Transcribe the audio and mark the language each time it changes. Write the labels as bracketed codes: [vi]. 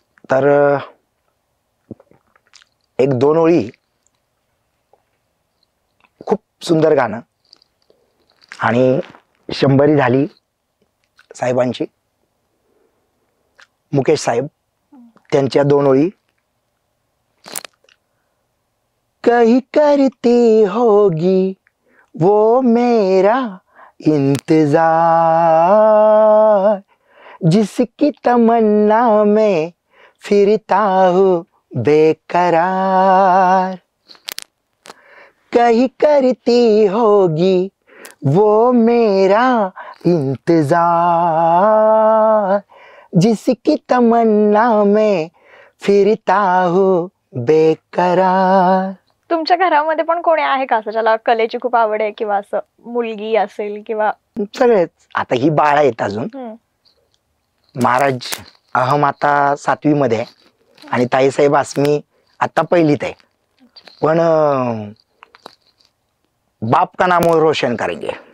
[mr] तर एक दोन ओळी, खूप सुंदर गाणं आणि 100 झाली साहेबांची. मुकेश साहेब त्यांच्या 2 ओळी. [hi] कहीं करती होगी वो मेरा इंतजार, जिसकी तमन्ना में फिरता हूँ बेकरार. कहीं करती होगी वो मेरा इंतजार, जिसकी तमन्ना में फिरता हूँ बेकरार. [mr] तुमच्या घरामध्ये पण कोणी आहे का असं ज्याला कलेची खूप आवड आहे, किंवा असं मुलगी असेल किंवा? सगळेच. आता ही बाळ आहेत अजून. महाराज अहम आता 7वी मध्ये आहे आणि ताईसाहेब आसमी आता 1लीत आहे. [hi] पण बाप का नाम रोशन करेंगे.